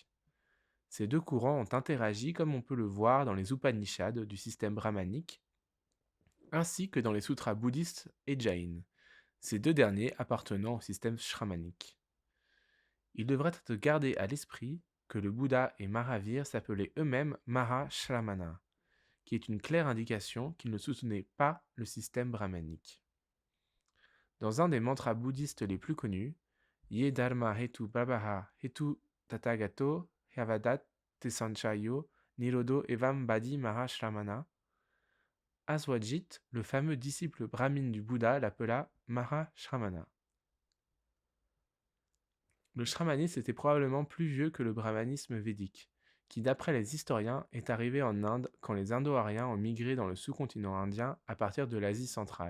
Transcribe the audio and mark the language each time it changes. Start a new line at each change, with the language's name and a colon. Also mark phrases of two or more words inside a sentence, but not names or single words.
French: Ces deux courants ont interagi comme on peut le voir dans les Upanishads du système brahmanique, ainsi que dans les sutras bouddhistes et jains, ces deux derniers appartenant au système shramanique. Il devrait être gardé à l'esprit que le Bouddha et Mahavir s'appelaient eux-mêmes Mahashramana, qui est une claire indication qu'ils ne soutenaient pas le système brahmanique. Dans un des mantras bouddhistes les plus connus,
Sanskrit: Ye dharma hetu prabhaha hetu tatagato hyavadat tesanchayo nirodo evam badi mahashramana, Aswajit,
French: le fameux disciple brahmine du Bouddha, l'appela Mahashramana. Le shramanisme était probablement plus vieux que le brahmanisme védique, qui d'après les historiens est arrivé en Inde quand les Indo-Aryens ont migré dans le sous-continent indien à partir de l'Asie centrale.